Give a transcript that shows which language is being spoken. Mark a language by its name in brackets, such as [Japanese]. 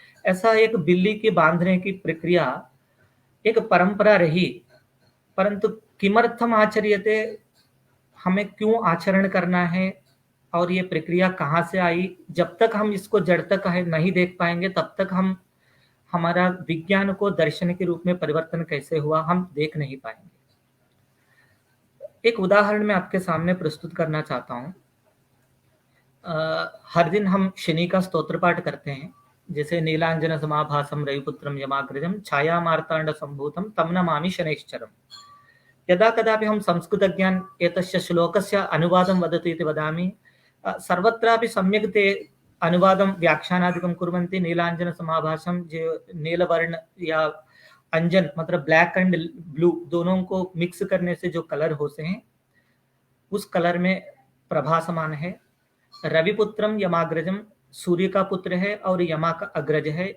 [Hindi] ऐसा एक बिल्ली की बांधने की प्रक्रिया एक परंपरा रही, परंतु [Sanskrit] किमर्थम आचर्यते, [Hindi] हमें क्यों आचरण करना है और ये प्रक्रिया कहाँ से आई, जब तक हम इसको जड़ तक नहीं देख पाएंगे तब तक हम हमारा विज्ञान को दर्शन के रूप में परिवर्तन कैसे हुआ हम देख नहीं पाएंगे। एक उदाहरण मैं आपके सामने प्रस्तुत करना चाहता हूँ। हर दिन हम शनि का स्तोत्र पाठ करते हैं, जैसे [Sanskrit] नीलांजन समाभासम रविपुत्रम यमाग्रजम छाया मार्तांड संभूतम तम नमामि शनैश्चरम। यदा कदापि हम संस्कृत ज्ञान एतस्य श्लोकस्य अनुवादं वदतु इति वदामि, सर्वत्रापि सम्यक् ते अनुवादं व्याख्यानादिकं कुर्वन्ति। नीलांजन समाभासम, [Hindi] जो नीलवर्ण या अंजन मतलब ब्लैक एंड ब्लू दोनों को मिक्स करने से जो कलर होते हैं उस कलर में प्रभासमान है। [Sanskrit] रविपुत्रम यमाग्रजम, [Hindi] सूर्य का पुत्र है और यमा का अग्रज है।